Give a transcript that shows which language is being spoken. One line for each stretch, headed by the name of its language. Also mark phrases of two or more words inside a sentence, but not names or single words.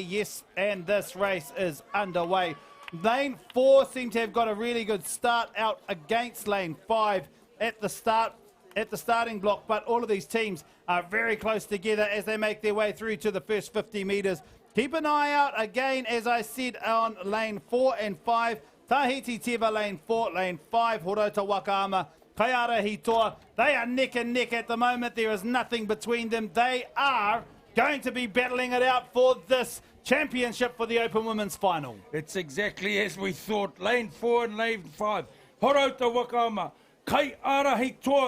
English: Yes, and this race is underway. Lane 4 seems to have got a really good start out against lane 5 at the starting block, but all of these teams are very close together as they make their way through to the first 50 metres. Keep an eye out again, as I said, on lane 4 and 5. Tahiti Teva lane 4, lane 5, Horota Wakaama, Kaiara Hitoa. They are neck and neck at the moment. There is nothing between them. They are going to be battling it out for this championship for the Open Women's Final. It's exactly as we thought. Lane 4 and lane 5. Horota Wakaama, Kaiara Hitoa.